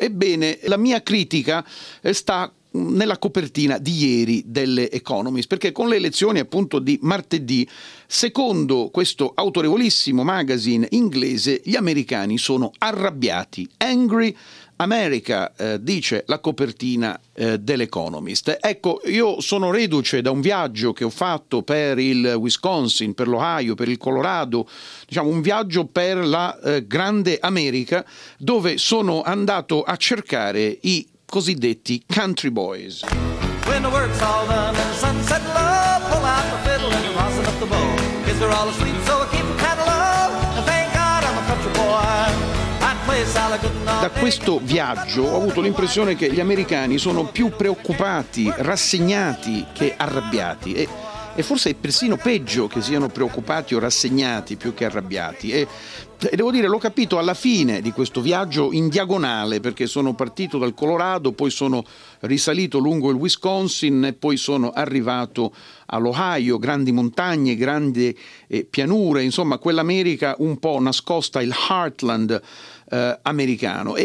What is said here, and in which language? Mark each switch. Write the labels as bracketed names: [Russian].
[Italian] Ebbene, la mia critica sta nella copertina di ieri dell'Economist, perché con le elezioni appunto di martedì, secondo questo autorevolissimo magazine inglese, gli americani sono arrabbiati, [English] angry America, [Italian] dice la copertina dell'Economist. Ecco, io sono reduce da un viaggio che ho fatto per il Wisconsin, per l'Ohio, per il Colorado, diciamo un viaggio per la grande America, dove sono andato a cercare i cosiddetti country boys. [English] When the work's all done and the sun set low, pull out the fiddle and you're crossing up the bow. Kids are all asleep, so I keep the cattle low. And thank God I'm a country boy. [Italian] Da questo viaggio ho avuto l'impressione che gli americani sono più preoccupati, rassegnati che arrabbiati, e forse è persino peggio che siano preoccupati o rassegnati più che arrabbiati. E devo dire, l'ho capito alla fine di questo viaggio in diagonale, perché sono partito dal Colorado, poi sono risalito lungo il Wisconsin e poi sono arrivato all'Ohio, grandi montagne, grandi pianure, insomma quell'America un po' nascosta, il Heartland americano.